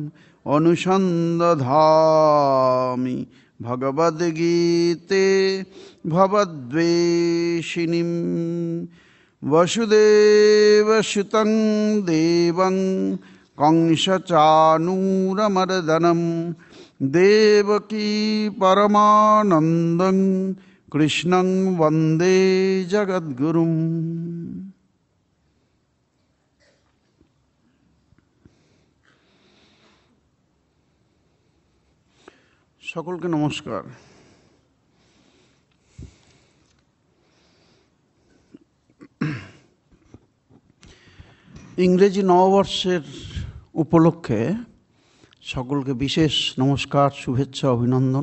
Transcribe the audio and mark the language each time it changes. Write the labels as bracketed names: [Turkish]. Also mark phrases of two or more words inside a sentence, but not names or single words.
[Sanskrit] अनुसन्दधामि भगवद्गीते भवद्वेषिणीं वसुदेवसुतं देवं कंसचाणूरमर्दनं देवकी परमानन्दं कृष्णं वन्दे जगद्गुरुम्। [Bangla] সকলকে নমস্কার। ইংরেজি নববর্ষের উপলক্ষে সকলকে বিশেষ নমস্কার, শুভেচ্ছা, অভিনন্দন।